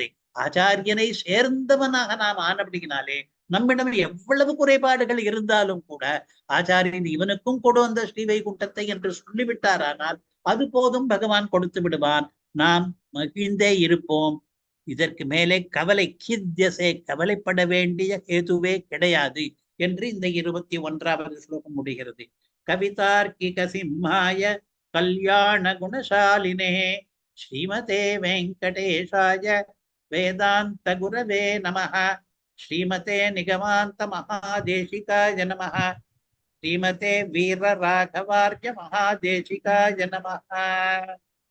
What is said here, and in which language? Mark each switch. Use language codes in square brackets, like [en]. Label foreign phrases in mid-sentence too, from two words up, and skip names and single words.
[ta] ஆச்சாரியனை சேர்ந்தவனாக நாம் ஆனபடினாலே நம்மிடம் எவ்வளவு குறைபாடுகள் இருந்தாலும் கூட ஆச்சாரியன் இவனுக்கும் கொடு அந்த ஸ்ரீவைகுண்டத்தை என்று சொல்லிவிட்டாரானால் அது போதும், பகவான் கொடுத்து விடுவான். நாம் மகிழ்ந்தே இருப்போம். இதற்கு மேலே கவலை கித்யசே, கவலைப்பட வேண்டிய ஹேதுவே கிடையாது என்று இந்த 21வது ஸ்லோகம் முடிகிறது. [sa] कवितार्किक सिंहाय कल्याण गुणशालिने श्रीमते वेङ्कटेशाय वेदान्त गुरवे नमः. श्रीमते निगमान्त महादेशिकाय नमः. श्रीमते वीर राघवार्य महादेशिकाय नमः.